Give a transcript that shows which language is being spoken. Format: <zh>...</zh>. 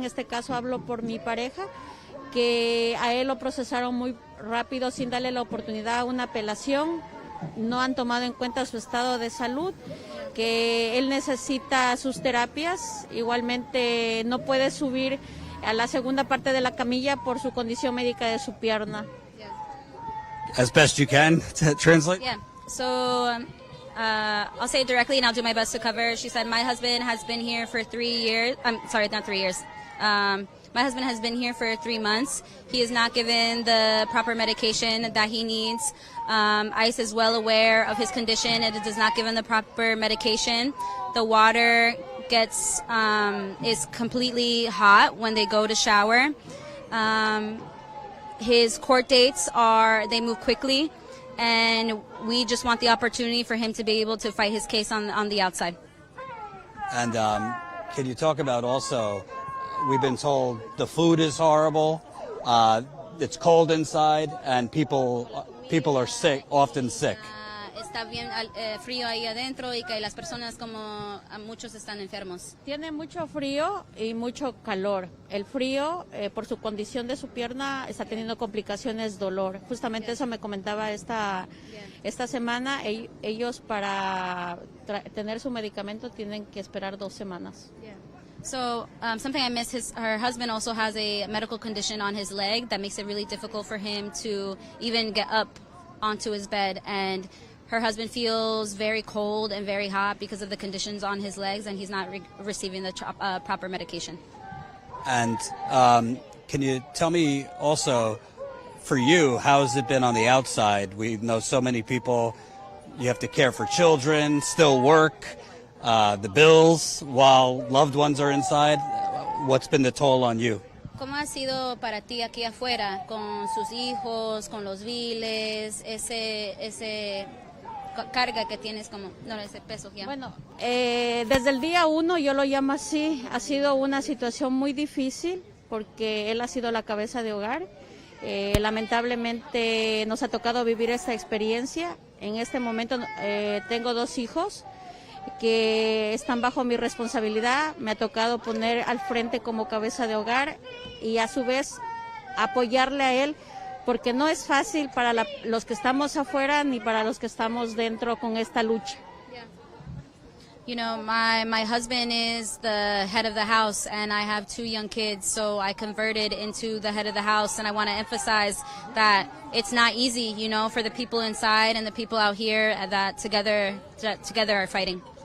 <es>En este caso hablo por mi pareja, que a él lo procesaron muy rápido sin darle la oportunidad a una apelación. No han tomado en cuenta su estado de salud, que él necesita sus terapias. Igualmente no puede subir a la segunda parte de la camilla por su condición médica de su pierna.</es> <en>As best you can, to translate? Yeah. So I'll say it directly and I'll do my best to cover. She said, my husband has been here for 3 years. I'm sorry, not 3 years. My husband has been here for 3 months. He is not given the proper medication that he needs. ICE is well aware of his condition and it does not give him the proper medication. The water is completely hot when they go to shower. His court dates they move quickly, and we just want the opportunity for him to be able to fight his case on the outside. And can you talk about also, we've been told the food is horrible, it's cold inside, and people are sick, often sick.</en> <es>Está bien frío ahí adentro y que las personas como muchos están enfermos. Tiene mucho frío y mucho calor. El frío, por su condición de su pierna, está teniendo complicaciones, dolor. Justamente eso me comentaba esta semana. Ellos para tener su medicamento tienen que esperar 2 semanas.</es> <en>So something I missed, her husband also has a medical condition on his leg that makes it really difficult for him to even get up onto his bed, and her husband feels very cold and very hot because of the conditions on his legs, and he's not receiving the proper medication. And can you tell me also, for you, how has it been on the outside? We know so many people, you have to care for children, still work, the bills while loved ones are inside. What's been the toll on you?</en> <es>¿Cómo ha sido para ti aquí afuera con sus hijos, con los biles, ese carga que tienes ese peso ya? Bueno, desde el día 1, yo lo llamo así, ha sido una situación muy difícil porque él ha sido la cabeza de hogar. Lamentablemente nos ha tocado vivir esta experiencia. En este momento tengo 2 hijos que están bajo mi responsabilidad. Me ha tocado poner al frente como cabeza de hogar y a su vez apoyarle a él, porque no es fácil para los que estamos afuera ni para los que estamos dentro con esta lucha.</es> <en>You know, my husband is the head of the house and I have 2 young kids, so I converted into the head of the house, and I want to emphasize that it's not easy, you know, for the people inside and the people out here that together are fighting.</en>